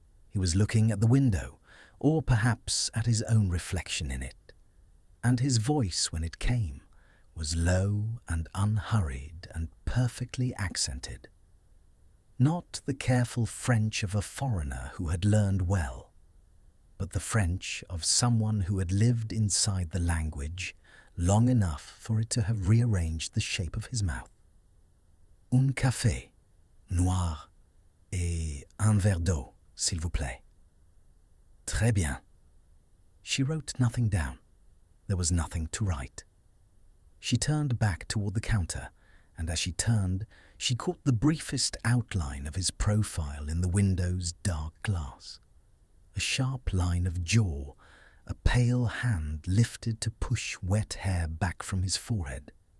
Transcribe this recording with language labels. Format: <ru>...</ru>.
<en>He was looking at the window, or perhaps at his own reflection in it, and his voice, when it came, was low and unhurried and perfectly accented. Not the careful French of a foreigner who had learned well, but the French of someone who had lived inside the language long enough for it to have rearranged the shape of his mouth.</en> <fr>Un café, noir, et un verre d'eau, s'il vous plaît. Très bien.</fr> <en>She wrote nothing down. There was nothing to write. She turned back toward the counter, and as she turned, she caught the briefest outline of his profile in the window's dark glass. A sharp line of jaw, a pale hand lifted to push wet hair back from his forehead.</en>